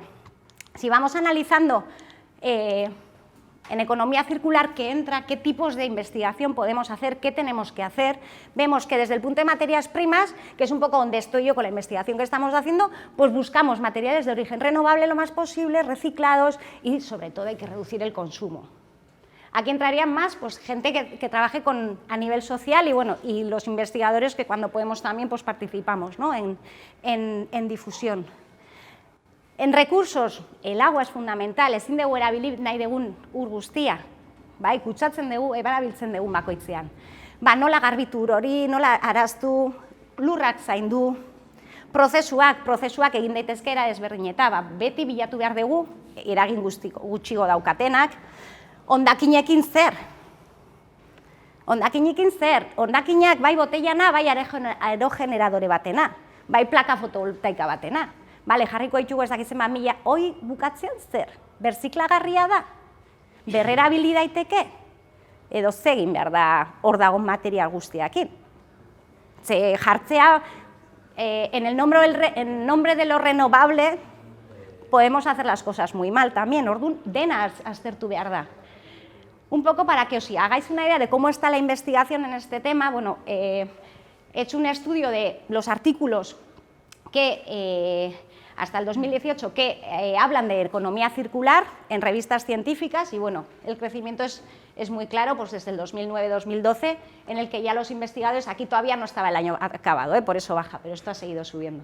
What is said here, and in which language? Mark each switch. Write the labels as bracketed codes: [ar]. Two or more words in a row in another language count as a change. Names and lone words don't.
[es] Si vamos analizando en economía circular qué entra, qué tipos de investigación podemos hacer, qué tenemos que hacer, vemos que desde el punto de materias primas, que es un poco donde estoy yo con la investigación que estamos haciendo, pues buscamos materiales de origen renovable lo más posible, reciclados y sobre todo hay que reducir el consumo. Aquí entrarían más pues, gente que trabaje a nivel social y, bueno, y los investigadores que cuando podemos también pues, participamos, ¿no? en difusión. En recursos, el agua es fundamental, [eu] ezin dugu erabili nahi dugun ur guztia, bai, kutsatzen dugu, erabiltzen dugun bakoitzean. Nola garbitu ur hori, nola araztu, lurrak zaindu, prozesuak egin daitezke era ezberdineta, beti bilatu behar dugu, eragin gutxigo daukatenak, hondakinekin zer? Hondakinak bai botellana, bai aerogeneradore batena, bai plaka fotovoltaika batena. Bale, jarriko ditugu ez dakitzen mila, hoi bukatzean zer? Berziklagarria da? Berrerabili daiteke? Edo zegin behar da hor dagoen material guztiakin? Ze jartzea, [es] en el nombre de lo renovable, podemos hacer las cosas muy mal también, [eu] orduan dena aztertu behar da. [es] Un poco para que os hagáis una idea de cómo está la investigación en este tema, bueno, he hecho un estudio de los artículos que hasta el 2018 que hablan de economía circular en revistas científicas y bueno, el crecimiento es muy claro pues desde el 2009-2012 en el que ya los investigadores, aquí todavía no estaba el año acabado, por eso baja, pero esto ha seguido subiendo.